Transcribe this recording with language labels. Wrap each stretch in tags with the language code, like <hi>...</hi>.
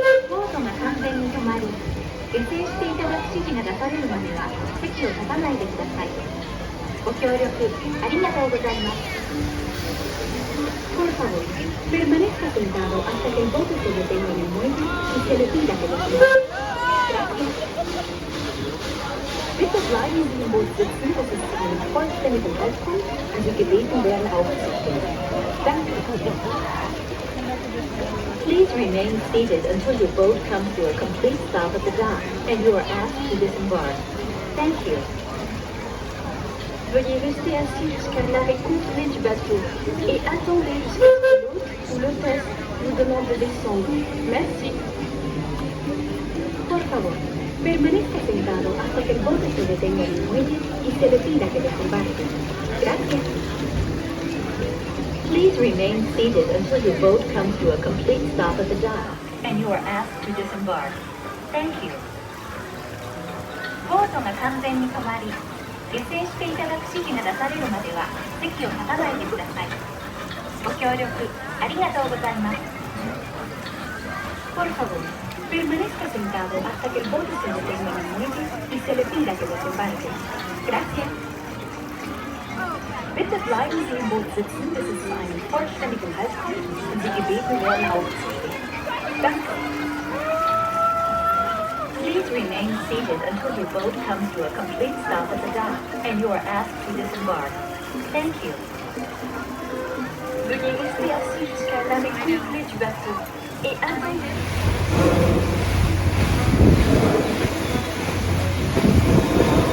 <ja>ボートが完全に止まり、下船していただく指示が出されるまでは席を立たないでください。ご協力ありがとうございます。</ja> <es>Por favor, permanezca sentado hasta que el bote se detenga en el muelle y se le pida que descienda. Gracias.</es> <de>Bitte bleiben Sie im Boot sitzen, bis es zu einem vollständigen Halt kommt und Sie gebeten werden aufzustehen. Danke.</de> <en>Please remain seated until your boat comes to a complete stop at the dock and you are asked to disembark. Thank you.</en> <fr>Veuillez rester assis jusqu'à l'arrêt complet du bateau et attendez jusqu'à ce que l'hôte ou l'hôtesse vous demande de descendre. Merci.</fr> <es>Por favor, permanezca sentado hasta que el bote se detenga en el muelle y se le pida que desembarque. Gracias.</es> <en>Please remain seated until your boat comes to a complete stop at the dock and you are asked to disembark. Thank you.</en> <ja>ボートが完全に止まり、下船していただく指示が出されるまでは席を立たないでください。ご協力ありがとうございます。</ja> <es>Por favor, permanezca sentado hasta que el bote se detenga en el muelle y se le pida que desembarque. Gracias.</es> <de>Bitte bleiben Sie im Boot sitzen, bis es zu einem vollständigen Halt kommt und Sie gebeten werden aufzustehen. Danke.</de> <en>Please remain seated until your boat comes to a complete stop at the dock and you are asked to disembark. Thank you.</en> <fr>Veuillez rester assis jusqu'à l'arrêt complet du bateau et attendez.</fr>